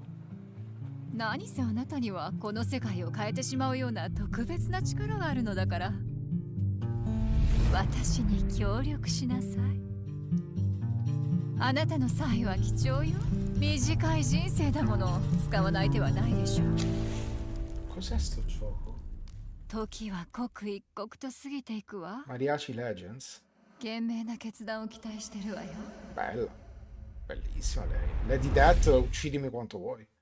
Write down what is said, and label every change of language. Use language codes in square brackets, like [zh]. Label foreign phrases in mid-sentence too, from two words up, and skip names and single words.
[ja] 何せあなたにはこの世界を変えてしまうような特別な力があるのだから私に協力しなさいあなたの才は貴重よ短い人生だもの使わない手はないでしょう [it] Cos'è sto gioco? [ja] 時は刻一刻と過ぎていくわ [it] Mariachi Legends? [ja] 賢明な決断を期待してるわよ [it] Bella. Bellissima lei. Lady Death, uccidimi quanto vuoi.